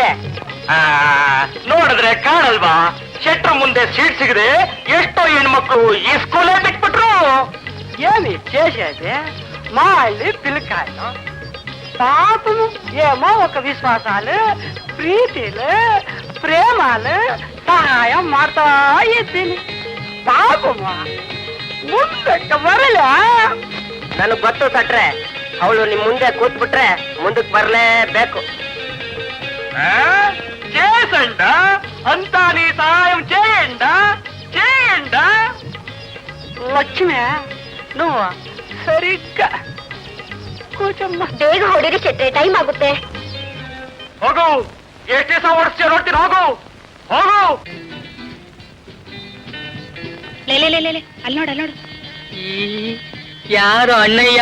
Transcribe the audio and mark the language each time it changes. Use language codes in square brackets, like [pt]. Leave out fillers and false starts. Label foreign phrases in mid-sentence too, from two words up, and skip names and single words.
[kn] ನೋಡಿದ್ರೆ ಕಾಣಲ್ವಾ? ಶೆಟ್ರ ಮುಂದೆ ಸೀಟ್ ಸಿಗದೆ ಎಷ್ಟೋ ಹೆಣ್ಮಕ್ಳು ಈ ಸ್ಕೂಲೇ ಬಿಟ್ಬಿಟ್ರು. [te] ఏమి చేసేది మా అల్లి పిల్లకాయలు పాపము ఏమో ఒక విశ్వాసాలు ప్రీతిలు ప్రేమలు సహాయం [kn] ಮಾಡ್ತಾ ಇದ್ದೀನಿ. ಪಾಪಮ್ಮ ಮುಂದಕ್ಕೆ ಬರಲ್ಲ. ನನಗ್ ಗೊತ್ತು ಸಟ್ರೆ, ಅವಳು ನಿಮ್ ಮುಂದೆ ಕೂತ್ಬಿಟ್ರೆ ಮುಂದಕ್ಕೆ ಬರಲೇಬೇಕು. [te] చేసండ అంతా నీ సహాయం చేయండ చేయండ. [kn] ಲಕ್ಷ್ಮಿ నువ్వు ಸರಿಗ್ಗ ಕೂಚಮ್ಮ. ಬೇಗ ಹೊಡಿರಿ ಶೆಟ್ರೆ, ಟೈಮ್ ಆಗುತ್ತೆ. ಹೋಗು, ಎಷ್ಟು ದಿವಸ ಓಡಿಸ್ತೀಯ ನೋಡ್ತೀನಿ. ಹೋಗು ಹೋಗು. ಅಲ್ಲಿ ನೋಡು. ಯಾರು ಅಣ್ಣಯ್ಯ?